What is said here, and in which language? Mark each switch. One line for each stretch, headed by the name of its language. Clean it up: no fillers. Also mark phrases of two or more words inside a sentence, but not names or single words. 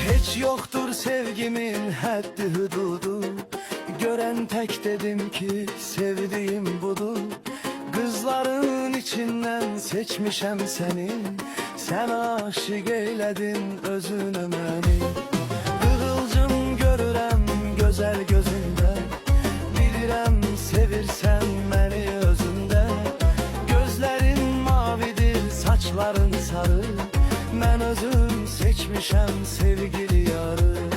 Turkish: Hiç yoktur sevgimin haddi hududu. Gören tek dedim ki sevdiğim budur. Kızların içinden seçmişem seni.
Azerbaijani: Sen aşık eyledin özüne məni. Kıvılcım görürəm gözəl gözündə. Bilirəm sevirsən məni özündə.
Turkish: Gözlerin mavidir, saçların sarı.
Azerbaijani: Mən özüm seçmişəm sevgili yarı.